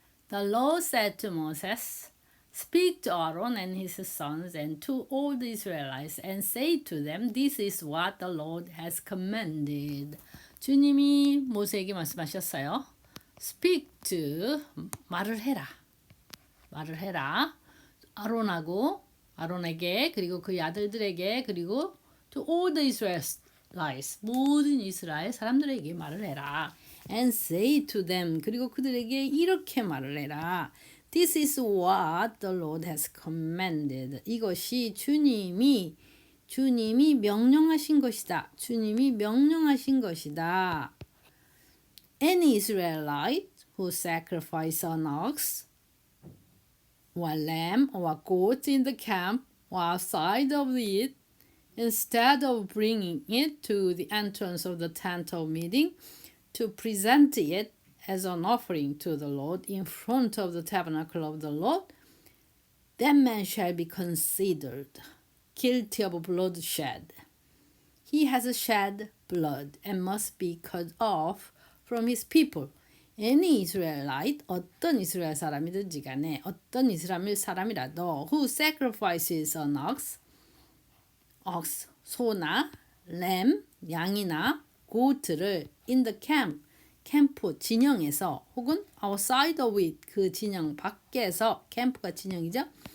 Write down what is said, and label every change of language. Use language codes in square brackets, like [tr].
[en] The Lord said to Moses, Speak to Aaron and his sons and to all the Israelites and say to them, This is what the Lord has commanded. [ko] 주님이 모세에게 말씀하셨어요. [en] Speak to, [ko] 말을 해라. 말을 해라. 아론에게 그리고 그의 아들들에게 그리고 [en] to all the Israelites [ko] 모든 이스라엘 사람들에게 말을 해라. [en] And say to them [ko] 그리고 그들에게 이렇게 말을 해라. [en] This is what the Lord has commanded. [ko] 이것이 주님이 명령하신 것이다. 주님이 명령하신 것이다. [en] Any Israelite who sacrifice an ox or lamb or goat in the camp or outside of it, instead of bringing it to the entrance of the tent of meeting to present it as an offering to the Lord in front of the tabernacle of the Lord, that man shall be considered guilty of bloodshed. He has shed blood and must be cut off from his people. Any Israelite, [ko] 어떤 이스라엘 사람이든지 간에 어떤 이스라엘 사람이라도 [en] who sacrifices an ox, [ko] 소나 lamb, 양이나 goat를 [en] in the [ko] 캠프 진영에서 혹은 [en] outside of it, [ko] 그 진영 밖에서, 캠프가 진영이죠.